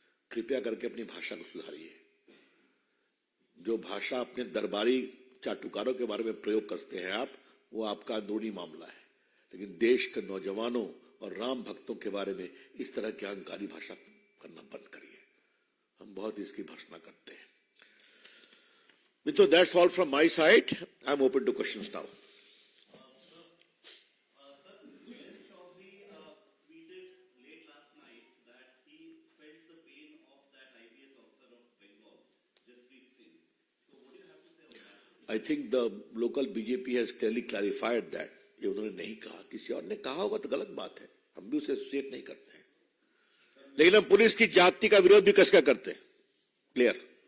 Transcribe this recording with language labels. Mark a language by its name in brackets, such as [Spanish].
[Hindi] कृपया करके अपनी भाषा को सुधारिए। जो भाषा अपने दरबारी चाटुकारों के बारे में प्रयोग करते हैं आप, वो आपका अंदरूनी मामला है, लेकिन देश के नौजवानों और राम भक्तों के बारे में इस तरह की अहंकारी भाषा करना बंद करिए। हम बहुत इसकी भर्त्सना करते हैं। [English] So that's all from my side. I'm open to questions now. Sir, Jayant Chaudhary tweeted late last night that he felt the pain of that IPS officer of Bengal, Jaspreet Singh. So what do you have to say on that? I think the local BJP has clearly clarified that. [Hindi] ये उन्होंने नहीं कहा, किसी और ने कहा होगा तो गलत बात है, हम भी उसे एसोसिएट नहीं करते हैं, लेकिन हम पुलिस की जाति का विरोध भी कसकर करते हैं। क्लियर?